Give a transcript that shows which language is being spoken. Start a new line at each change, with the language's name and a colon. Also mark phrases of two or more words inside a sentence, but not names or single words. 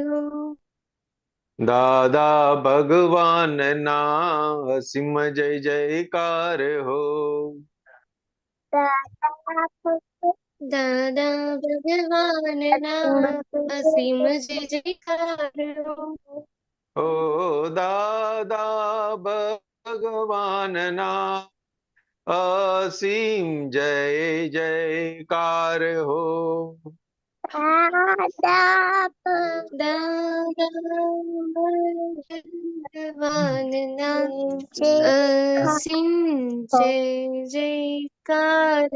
Gujarati: દાદા ભગવાનના અસીમ જય જયકાર હો. દાદા ભગવાનના અસીમ જય જયકાર ઓ દાદા ભગવાનના અસીમ જય જયકાર હો। દાદા ભગવાન ના અસીમ જય જયકાર